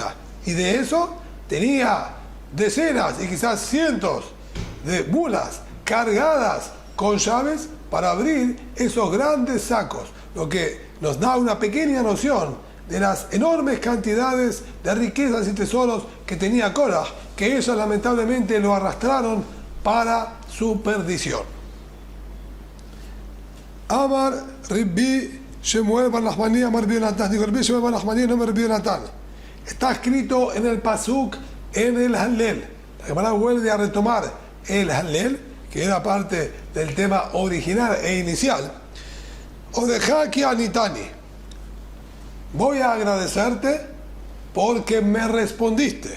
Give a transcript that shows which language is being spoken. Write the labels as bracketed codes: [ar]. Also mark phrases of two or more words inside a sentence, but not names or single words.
[es] Y de eso tenía decenas y quizás cientos de mulas cargadas con llaves para abrir esos grandes sacos, lo que nos da una pequeña noción de las enormes cantidades de riquezas y tesoros que tenía Korah, que ellos lamentablemente lo arrastraron para su perdición. [he] אמר רבי שמואל בר נחמני אמר רבי יונתן. [es] Digo, Rabbi Shemuel bar Nachmani, no Rabbi Yonatan. Está escrito en el Pasuk, en el Hallel. La Gemara vuelve a retomar el Hallel, que era parte del tema original e inicial. [he] אודך כי עניתני. [es] Voy a agradecerte porque me respondiste.